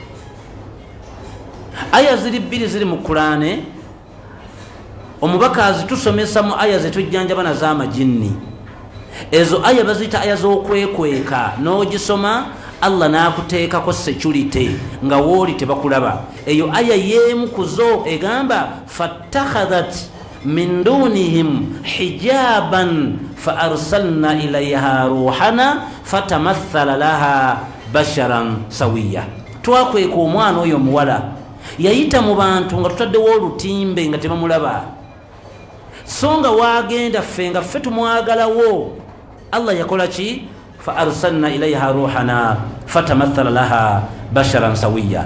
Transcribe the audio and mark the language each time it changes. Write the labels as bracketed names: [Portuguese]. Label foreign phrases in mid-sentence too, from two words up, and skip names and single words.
[Ganda] Aya ziri bbiri ziri mu Kurane, omubaka azitusomesa mu aya zetujjanjaba na z'amajinni. Ezo aya bazita aya z'okwekweka, n'ogisoma Allah n'akuteekako security nga wooli tebakulaba. Eyo aya y'emu ku zo egamba [Arabic] فاتخذت من دونهم حجابا فأرسلنا إليها روحنا فتمثل لها بشرا سويا. [Ganda] Twakweka omwana oyo muwala, yayita mu bantu nga tutaddewo olutimbe nga tebamulaba. So nga wagenda ffe nga ffe tumwagalawo, Allah yakola ki? [Arabic] فأرسلنا إليها روحنا فتمثل لها بشرا سويا.